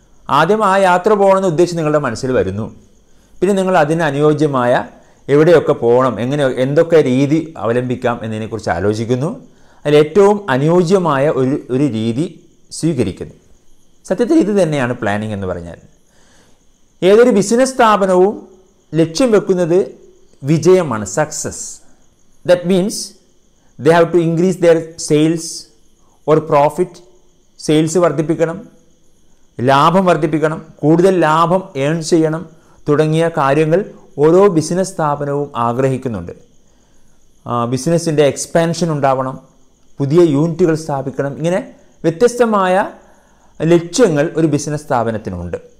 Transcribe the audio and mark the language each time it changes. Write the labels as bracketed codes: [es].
[ml] ആദ്യം ആ യാത്ര പോകണമെന്ന് ഉദ്ദേശിച്ച് നിങ്ങളുടെ മനസ്സിൽ വരുന്നു. പിന്നെ നിങ്ങൾ അതിന് അനുയോജ്യമായ എവിടെയൊക്കെ പോകണം, എന്തൊക്കെ രീതി അവലംബിക്കാം എന്നതിനെക്കുറിച്ച് ആലോചിക്കുന്നു. അതിൽ ഏറ്റവും അനുയോജ്യമായ ഒരു രീതി സ്വീകരിക്കുന്നു. സത്യത്തിൽ ഇത് തന്നെയാണ് പ്ലാനിങ് എന്ന് പറഞ്ഞാൽ. ഏതൊരു ബിസിനസ് സ്ഥാപനവും ലക്ഷ്യം വെക്കുന്നത് വിജയമാണ്, success. [en] That means they have to increase their sales or profit. [ml] Sales വർദ്ധിപ്പിക്കണം, ലാഭം വർദ്ധിപ്പിക്കണം, കൂടുതൽ ലാഭം ഏൺ ചെയ്യണം തുടങ്ങിയ കാര്യങ്ങൾ ഓരോ ബിസിനസ് സ്ഥാപനവും ആഗ്രഹിക്കുന്നുണ്ട്. ബിസിനസ്സിൻ്റെ എക്സ്പാൻഷൻ ഉണ്ടാവണം, പുതിയ യൂണിറ്റുകൾ സ്ഥാപിക്കണം. ഇങ്ങനെ വ്യത്യസ്തമായ ലക്ഷ്യങ്ങൾ ഒരു ബിസിനസ് സ്ഥാപനത്തിനുണ്ട്.